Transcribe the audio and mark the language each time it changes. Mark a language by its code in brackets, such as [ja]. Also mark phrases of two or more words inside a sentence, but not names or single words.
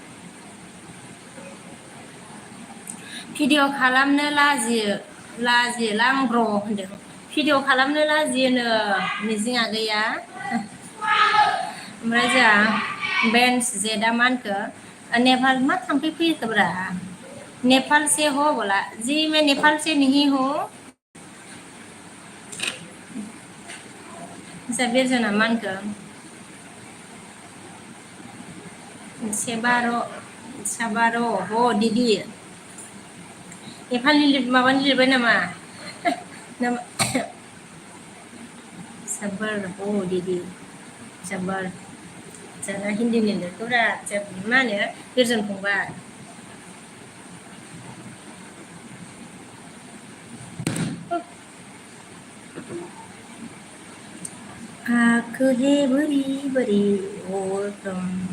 [brx] भिडिअ खालामनो लाजियोलां ब्र होनदों भिडिअ खालामनो लाजियोनो मिजिं आगैया ओमफ्राय जोंहा बेन्स जेदा मा होनखो नेपाल मा थाम्फै फैखोब्रा [hi] नेपाल से हो बोला जी मैं नेपाल से नहीं हूँ [brx] जोंहा बेजना मा होनखो साबार' हो दिदि नेपालनि माबानि लिरबाय नामा साबार हो दिदि साबार जोंना हिन्दीनि लिरखौब्रा मा होनो बिरजन फंबाय आंखो हे बोरि बोरि हरदों